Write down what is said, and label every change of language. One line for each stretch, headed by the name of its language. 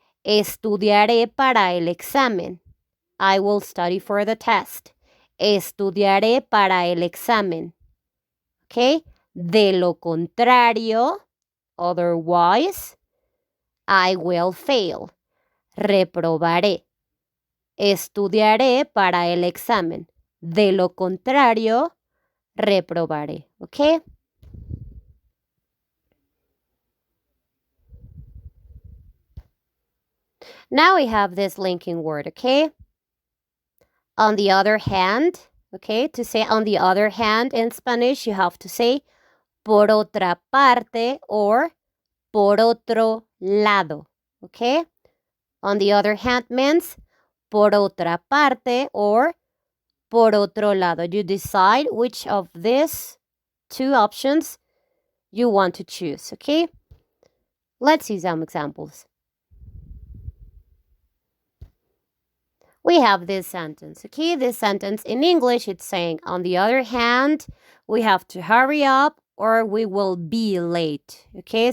Spanish: Estudiaré para el examen.
English: I will study for the test.
Spanish: Estudiaré para el examen. Okay, de lo contrario,
English: otherwise, I will fail.
Spanish: Reprobaré. Estudiaré para el examen. De lo contrario, reprobaré. Okay?
English: Now we have this linking word, okay? On the other hand, okay, to say on the other hand in Spanish, you have to say
Spanish: por otra parte
English: or
Spanish: por otro lado,
English: okay? On the other hand means
Spanish: por otra parte
English: or
Spanish: por otro lado.
English: You decide which of these two options you want to choose, okay? Let's see some examples. We have this sentence, okay? This sentence in English, it's saying, on the other hand, we have to hurry up or we will be late, okay?